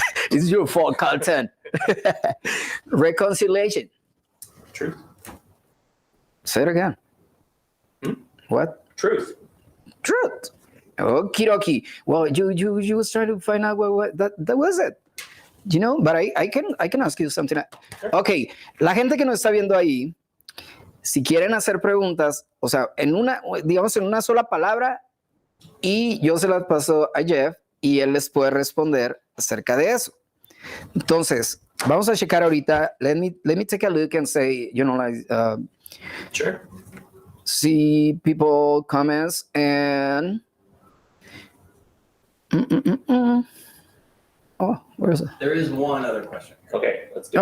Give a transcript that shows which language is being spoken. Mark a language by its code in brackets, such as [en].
[en] It's your fault, content. Reconciliation. Truth. Say it again. What? Truth. Truth. Okie dokie. Well, you was trying to find out what that was it. You know, but I can ask you something. [es] Okay, la gente que nos está viendo ahí, si quieren hacer preguntas, o sea, digamos en una sola palabra, y yo se las paso a Jeff y él les puede responder acerca de eso. Entonces, vamos a checar ahorita. [en] Let me take a look and say, you know, like, Sure. see people comments and oh, where is it? There is one other question. Okay, let's do it.